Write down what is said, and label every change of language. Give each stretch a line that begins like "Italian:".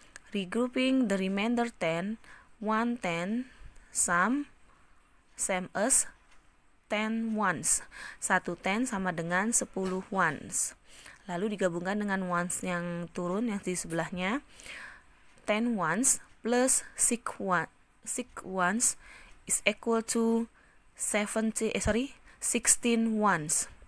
English: Regrouping the remainder 10, 1 10 same as 10 ones.
Indonesian: 1 10 sama dengan 10 ones. Lalu digabungkan dengan ones yang turun yang di sebelahnya.
English: 10 ones plus 6 ones is equal to 16 ones.